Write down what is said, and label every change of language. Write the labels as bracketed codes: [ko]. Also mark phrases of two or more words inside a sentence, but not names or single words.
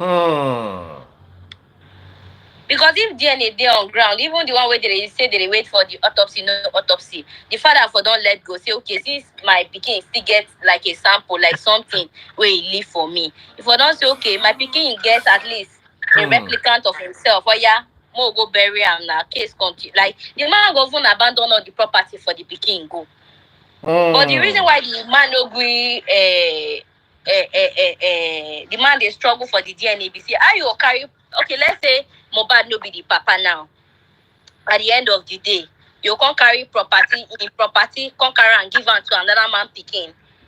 [pcm] Because if DNA they on ground, even the one where they say they wait for the autopsy, no autopsy, the father for don't let go. Say, okay, since my pikin still get like a sample, like something where he leave for me. If I don't say, okay, my pikin gets at least a replicant of himself, or yeah, more go bury him now, case continue. Like the man go even abandon all the property for the pikin go. But the reason why the man no agree, the man they struggle for the DNA, be say, how you carry? Okay, let's say Mohbad no be the papa now. At the end of the day, you can't carry property, come carry and give am to another man pikin.